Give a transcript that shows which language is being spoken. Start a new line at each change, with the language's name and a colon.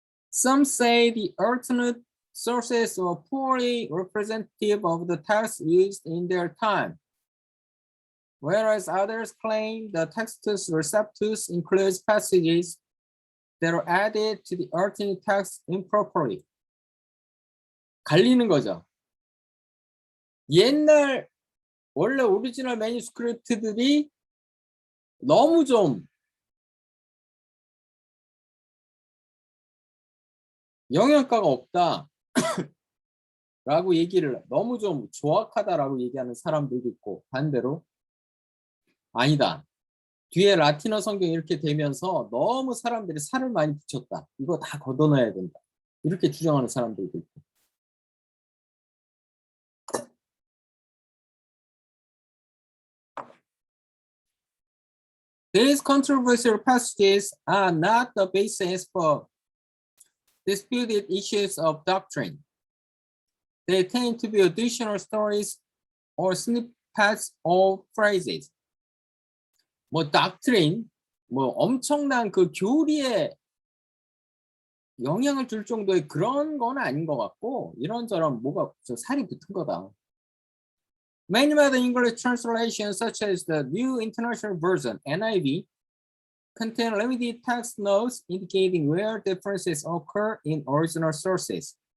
English: Some say the alternate sources are poorly representative of the text used in their time, whereas others claim the Textus Receptus includes passages that are added to the alternate text improperly.
Korean: 갈리는 거죠. 옛날 원래 오리지널 매니스크립트들이 너무 좀 영양가가 없다 라고 얘기를 너무 좀 조악하다라고 얘기하는 사람들도 있고 반대로 아니다. 뒤에 라틴어 성경이 이렇게 되면서 너무 사람들이 살을 많이 붙였다. 이거 다 걷어놔야 된다. 이렇게 주장하는 사람들도 있고.
English: These controversial passages are not the basis for disputed issues of doctrine. They tend to be additional stories or snippets of phrases.
Korean: 뭐 doctrine, 뭐 엄청난 그 교리에 영향을 줄 정도의 그런 건 아닌 것 같고 이런저런 뭐가 살이 붙은 거다.
English: Many other English translations, such as the New International Version (NIV), contain limited text notes indicating where differences occur in original sources.